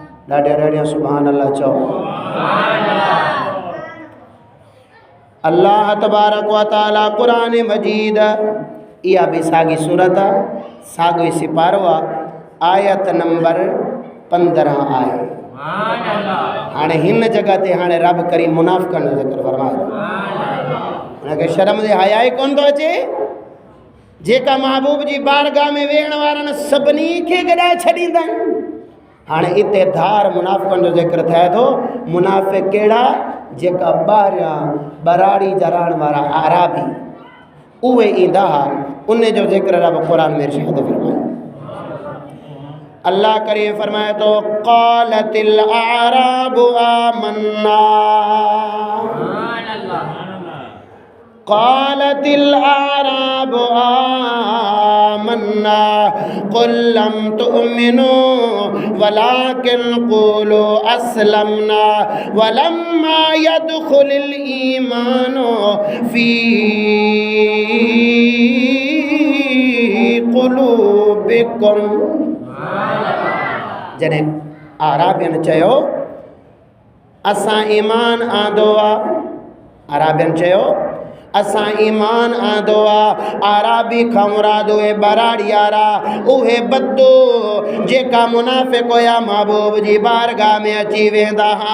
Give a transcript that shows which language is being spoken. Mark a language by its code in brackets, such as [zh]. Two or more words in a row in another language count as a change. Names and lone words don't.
[sd] ॾाढिया ॾाढिया [ar] سبحان الله [sd] चओ। [ar] الله تبارك وتعالى [sd] क़ुरान मजीद इहा बि साॻी सूरत आहे, साॻियो ई सिपारो आहे, आयत नंबर 15 आहे। हाणे हिन जगह ते हाणे रब करीम मुनाफ़िक़नि जो ज़िक्र फरमाए थो। हुनखे शर्म जे हया ई कोन थो अचे, जेका महबूब जी बारगाह में वेहण वारनि सभिनी खे गॾाए छॾींदा आहिनि। हाणे इते धार मुनाफ़िक़नि जो ज़िक्र थिए थो। मुनाफ़िक़ कहिड़ा? जेका ॿाहिरियां बराड़ी जा रहण वारा आराबी उहे ईंदा हुआ, उन जो ज़िक्र रब क़ुरान में इरशाद फरमाए। अल्लाह करीम फरमाए तो [ar] قالت الأعراب آمنا, قالت الأعراب آمنا قل لم تؤمنوا ولكن قولوا أسلمنا ولما يدخل الإيمان في قلوبكم. [sd] जॾहिं आराबियन चयो असां ईमान आंदो आहे, आराबियन चयो असां ईमान आंदो आहे। आराबी खां मुराद उहे बराड़ी वारा, उहे बद्दू जेका मुनाफ़िक़ हुया महबूब जी बारगाह में अची वेंदा हा।